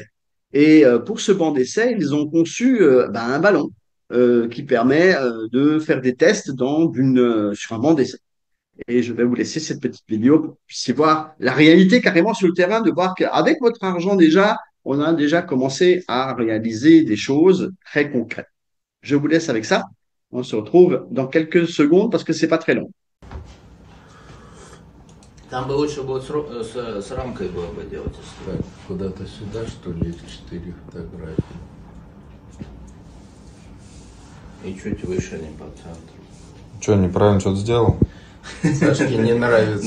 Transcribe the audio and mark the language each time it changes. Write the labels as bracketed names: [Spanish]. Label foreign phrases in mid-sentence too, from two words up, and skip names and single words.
[French] Et pour ce banc d'essai, ils ont conçu un ballon qui permet de faire des tests sur un banc d'essai. Et je vais vous laisser cette petite vidéo pour que vous puissiez voir la réalité carrément sur le terrain, de voir qu'avec votre argent déjà, on a déjà commencé à réaliser des choses très concrètes. Je vous laisse avec ça. On se retrouve dans quelques secondes parce que c'est pas très long. [Russian] Там бы лучше было с рамкой было бы делать. Так, куда-то сюда, что ли, 4 фотографии. И чуть выше, не по центру. Что, неправильно что-то сделал? Сашке не нравится.